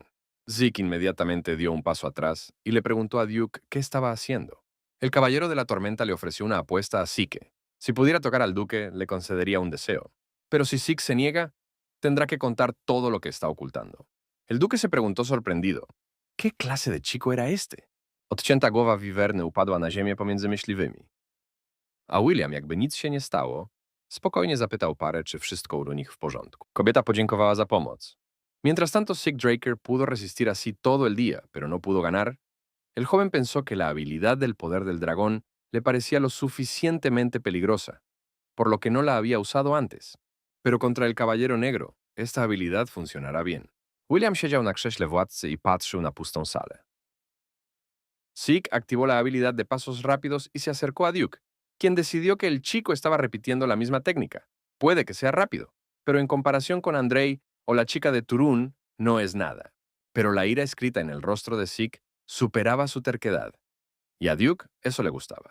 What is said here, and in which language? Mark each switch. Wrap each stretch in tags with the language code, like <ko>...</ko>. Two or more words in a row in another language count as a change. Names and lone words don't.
<es>Zeke inmediatamente dio un paso atrás y le preguntó a Duke qué estaba haciendo. El caballero de la tormenta le ofreció una apuesta a Zeke. Si pudiera tocar al duque, le concedería un deseo. Pero si Zeke se niega, tendrá que contar todo lo que está ocultando. El duque se preguntó sorprendido. ¿Qué clase de chico era este?</es> <pl>Odcięta głowa wiwerny upadła na ziemię pomiędzy myśliwymi. A William, jakby nic się nie stało, spokojnie zapytał parę, czy wszystko u nich w porządku. Kobieta podziękowała za pomoc.</pl> <es>Mientras tanto, Sig Draker pudo resistir así todo el día, pero no pudo ganar. El joven pensó que la habilidad del poder del dragón le parecía lo suficientemente peligrosa, por lo que no la había usado antes. Pero contra el Caballero Negro, esta habilidad funcionará bien.</es> <pl>William siedział na krześle władcy i patrzył na pustą salę.</pl> <es>Sig activó la habilidad de pasos rápidos y se acercó a Duke, quien decidió que el chico estaba repitiendo la misma técnica. Puede que sea rápido, pero en comparación con Andrei o la chica de Turún, no es nada. Pero la ira escrita en el rostro de Sik superaba su terquedad, y a Duke eso le gustaba.</es>